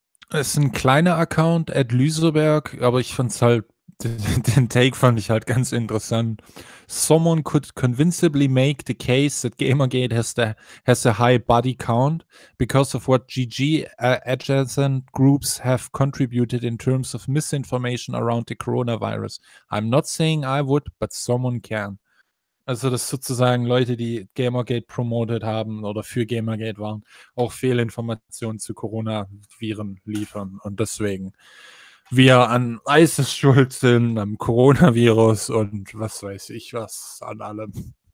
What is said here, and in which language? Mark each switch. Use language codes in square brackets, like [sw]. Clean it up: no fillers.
[de] Es ist ein kleiner Account, Ed Lüseberg, aber ich fand's halt, den Take fand ich halt ganz interessant. [en] Someone could convincibly make the case that Gamergate has a high body count because of what GG adjacent groups have contributed in terms of misinformation around the coronavirus. I'm not saying I would, but someone can. [de] Also dass sozusagen Leute, die Gamergate promoted haben oder für Gamergate waren, auch Fehlinformationen zu Coronaviren liefern und deswegen wir an ISIS schuld sind, am Coronavirus und was weiß ich was an allem.